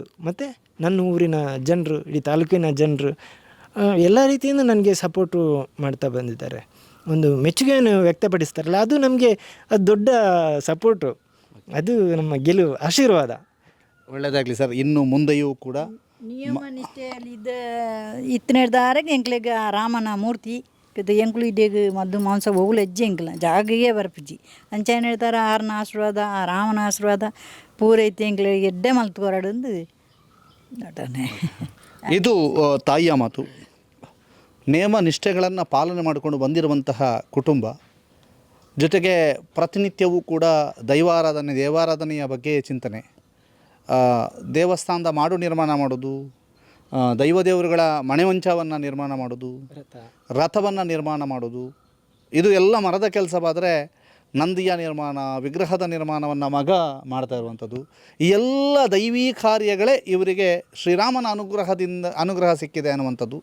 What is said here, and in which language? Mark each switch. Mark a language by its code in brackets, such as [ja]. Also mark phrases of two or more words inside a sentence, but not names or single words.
[kn] ಮತ್ತು ನನ್ನ ಊರಿನ ಜನರು, ಇಡೀ ತಾಲೂಕಿನ ಜನರು ಎಲ್ಲ ರೀತಿಯಿಂದ ನನಗೆ ಸಪೋರ್ಟು ಮಾಡ್ತಾ ಬಂದಿದ್ದಾರೆ. ಒಂದು ಮೆಚ್ಚುಗೆಯನ್ನು ವ್ಯಕ್ತಪಡಿಸ್ತಾರಲ್ಲ, ಅದು ನಮಗೆ ಅದು ದೊಡ್ಡ ಸಪೋರ್ಟು, ಅದು ನಮ್ಮ ಗೆಲುವು, ಆಶೀರ್ವಾದ. ಒಳ್ಳೆಯದಾಗಲಿ ಸರ್. ಇನ್ನು ಮುಂದೆಯೂ ಕೂಡ [tcy] ನಿಯಮ ನಿಷ್ಠೆಯಲ್ಲಿ ಇತ್ತಿನೇದಾರಿಗೆ ಎಂಕ್ಲೆಗೆ ರಾಮನ ಮೂರ್ತಿ ಎಂಕ್ಲು ಇಡೇಗೆ ಮದ್ದು ಮಾಂಸ ಹೋಗ್ಲು ಹೆಜ್ಜೆ ಎಂಕ್ಲ ಜಾಗಗೆ ಬರ್ಪಿಜಿ ಅಂಚೇನು ಹೇಳ್ತಾರೆ, ಆರ್ನ ಆಶೀರ್ವಾದ, ಆ ರಾಮನ ಆಶೀರ್ವಾದ ಪೂರೈತಿ ಎಂಕ್ಲಿಗೆ ಎಡ್ಡೆ ಮಲ್ತ್ಕೊರಡು ನಟನೆ. [kn] ಇದು ತಾಯಿಯ ಮಾತು. ನಿಯಮ ನಿಷ್ಠೆಗಳನ್ನು ಪಾಲನೆ ಮಾಡಿಕೊಂಡು ಬಂದಿರುವಂತಹ ಕುಟುಂಬ, ಜೊತೆಗೆ ಪ್ರತಿನಿತ್ಯವೂ ಕೂಡ ದೇವಾರಾಧನೆಯ ಬಗ್ಗೆ ಚಿಂತನೆ, ದೇವಸ್ಥಾನದ ಮಾಡು ನಿರ್ಮಾಣ ಮಾಡೋದು, ದೈವ ದೇವರುಗಳ ಮಣೆವಂಚವನ್ನು ನಿರ್ಮಾಣ ಮಾಡೋದು, ರಥವನ್ನು ನಿರ್ಮಾಣ ಮಾಡೋದು, ಇದು ಎಲ್ಲ ಮರದ ಕೆಲಸವಾದರೆ ನಂದಿಯ ನಿರ್ಮಾಣ, ವಿಗ್ರಹದ ನಿರ್ಮಾಣವನ್ನು ಮಗ ಮಾಡ್ತಾ ಇರುವಂಥದ್ದು, ಈ ಎಲ್ಲ ದೈವೀ ಕಾರ್ಯಗಳೇ ಇವರಿಗೆ ಶ್ರೀರಾಮನ ಅನುಗ್ರಹ ಸಿಕ್ಕಿದೆ ಅನ್ನುವಂಥದ್ದು.